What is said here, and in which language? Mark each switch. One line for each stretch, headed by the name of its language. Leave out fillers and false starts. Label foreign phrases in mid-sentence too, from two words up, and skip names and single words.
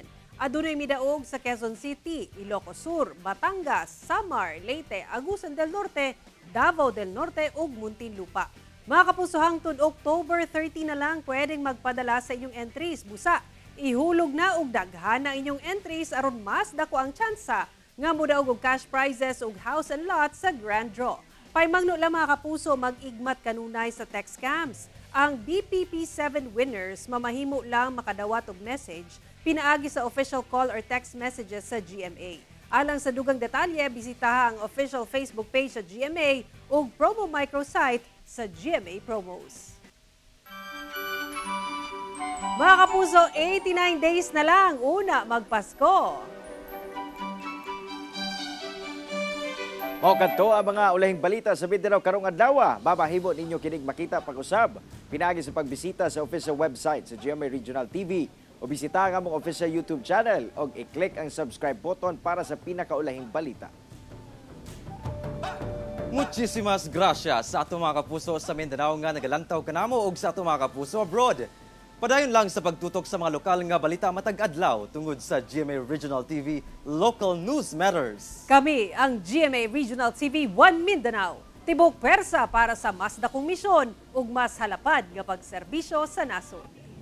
Cebuano: Adunay midaog sa Quezon City, Ilocos Sur, Batangas, Samar, Leyte, Agusan del Norte, Davao del Norte ug Muntinlupa. Mga kapuso, hangtod October 30 na lang pwedeng magpadala sa inyong entries. Busa, ihulog na og daghan ang inyong entries aron mas dako ang tsansa nga mudaog og
English: cash prizes
Cebuano: ug
English: house and lot
Cebuano: sa
English: grand draw.
Cebuano: Paymangno lang mga kapuso, mag-igmat kanunay sa
English: text scams.
Cebuano: Ang BPP7 winners mamahimo lang makadawat og message pinaagi sa
English: official call or text messages
Cebuano: sa GMA. Alang sa dugang detalye, bisitaha ang
English: official Facebook page
Cebuano: sa GMA ug
English: promo microsite
Cebuano: sa GMA Promos. Mga kapuso, 89 days na lang una magpasko. Mao kadto ang mga ulahing balita sa Mindanao karong adlaw. Babahimo ninyo kinig makita pag-usab pinaagi sa pagbisita sa
English: official website
Cebuano: sa GMA Regional TV o bisita ang among
English: official YouTube channel
Cebuano: o i-click ang
English: subscribe button
Cebuano: para sa pinakaulahing balita.
Spanish: Muchísimas gracias
Cebuano: sa ato mga kapuso sa Mindanao nga nagalantaw kanamo ug sa ato mga kapuso abroad. Padayon lang sa pagtutok sa mga lokal nga balita matag adlaw tungod sa GMA Regional TV Local News Matters. Kami ang GMA Regional TV 1 Mindanao. Tibok pwersa para sa mas dakong misyon ug mas halapad nga pagserbisyo sa nasod.